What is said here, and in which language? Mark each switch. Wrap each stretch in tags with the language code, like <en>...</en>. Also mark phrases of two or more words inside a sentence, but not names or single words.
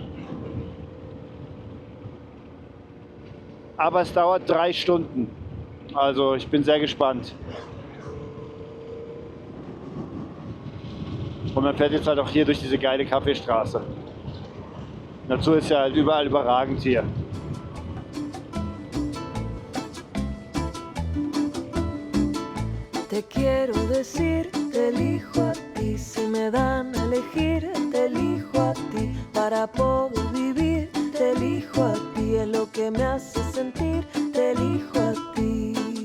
<de>Aber es dauert 3 Stunden. Also ich bin sehr gespannt. Und man fährt jetzt halt auch hier durch diese geile Kaffeestraße. Natur ist ja halt überall überragend hier.</de> <es>Te quiero decir, te elijo a ti, si me dan a elegir, te elijo a ti, para poder vivir, te elijo a ti, es lo que me hace sentir, te elijo a ti.</es>